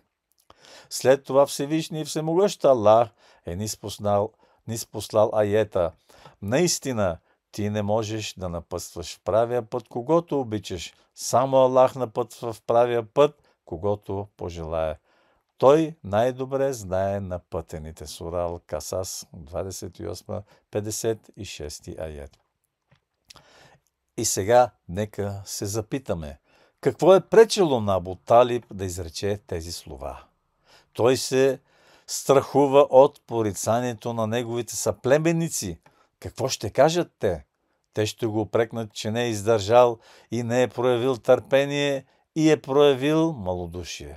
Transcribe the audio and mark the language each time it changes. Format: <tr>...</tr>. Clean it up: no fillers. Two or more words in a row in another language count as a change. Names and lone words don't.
<bg>След това Всевишний и Всемогъщ Аллах е ниспослал аета: наистина ти не можеш да напътстваш в правия път, когото обичаш. Само Аллах напътва в правия път, когото пожелае. Той най-добре знае на пътените. Сура Ал-Касас, 28-56 аят. И сега нека се запитаме: какво е пречело на Абу Талиб да изрече тези слова? Той се страхува от порицанието на неговите съплеменници. Какво ще кажат те? Те ще го упрекнат, че не е издържал и не е проявил търпение и е проявил малодушие.</bg>